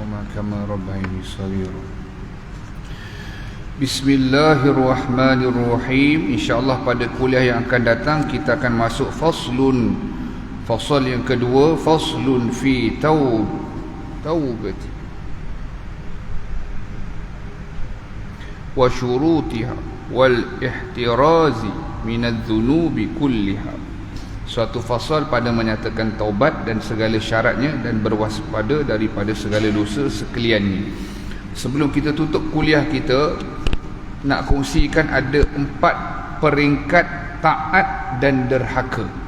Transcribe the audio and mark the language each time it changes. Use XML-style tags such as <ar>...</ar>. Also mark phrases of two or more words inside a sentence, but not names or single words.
<ar>كما ربياني صغيرا. Bismillahirrahmanirrahim.</ar> <ms>InsyaAllah pada kuliah yang akan datang kita akan masuk fasal yang kedua,</ms> <ar>فصل في التوبة وشروطها والاحتراز من الذنوب كلها.</ar> <ms>Suatu fasal pada menyatakan taubat dan segala syaratnya dan berwaspada daripada segala dosa sekaliannya. Sebelum kita tutup kuliah kita, nak kongsikan ada 4 peringkat taat dan derhaka.</ms>